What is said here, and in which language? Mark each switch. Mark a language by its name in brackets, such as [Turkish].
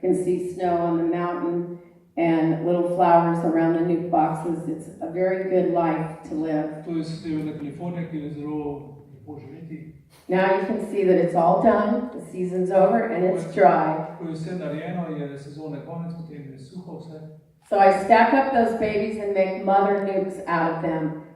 [English] You can see snow on the mountain and little flowers around the nuke boxes. It's a very good life to live. [Slovenian] To je Severna Kalifornija, ki je zelo lepo živeti. [English] Now you can see that it's all done, the season's over, and it's dry. [Slovenian] Ko je vse narejeno, je sezone konec, potem je suho vse. [English] So I stack up those babies and make mother nukes out of them.